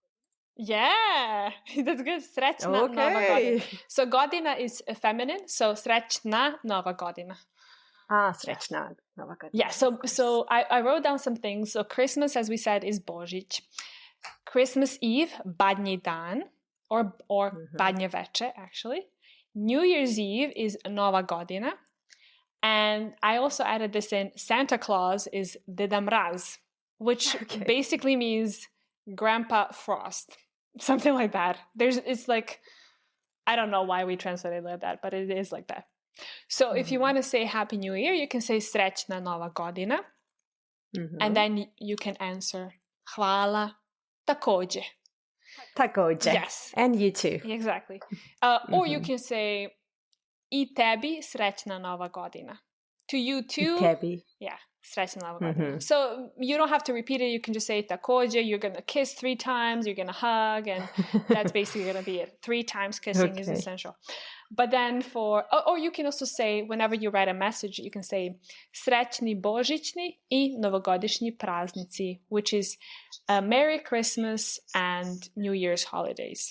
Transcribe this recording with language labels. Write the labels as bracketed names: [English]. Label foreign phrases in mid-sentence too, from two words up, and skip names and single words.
[English] Yeah, that's good. [Serbian] Srećna Nova Godina. [English] So Godina is feminine. So [Serbian] Srećna Nova Godina. Srećna Nova Godina. [English] Yeah, so I wrote down some things. So Christmas, as we said, is Božić. Christmas Eve, [Serbian] Badnji dan, or Badnje veče, [English] actually. New Year's Eve is [Serbian] Nova Godina. [English] And I also added this in, Santa Claus is [Serbian] Deda Mraz, [English] which basically means Grandpa Frost. Something like that. It's like, I don't know why we translate it like that, but it is like that. So if you want to say Happy New Year, you can say [Serbian] Srećna Nova Godina. [English] And then you can answer [Serbian] Hvala takođe. [English] Takođe. Yes. And you too. Exactly. Or you can say [Serbian] I tebi Srećna Nova Godina. [English] To you too. [Serbian] I tebi. Yeah. Srećna Nova Godina. [English] So you don't have to repeat it. You can just say takođe. You're going to kiss 3 times. You're going to hug. And that's basically going to be it. 3 times kissing is essential. But then or you can also say, whenever you write a message, you can say [Serbian] Srećni Božićni I Novogodišnji praznici, [English] which is Merry Christmas and New Year's holidays.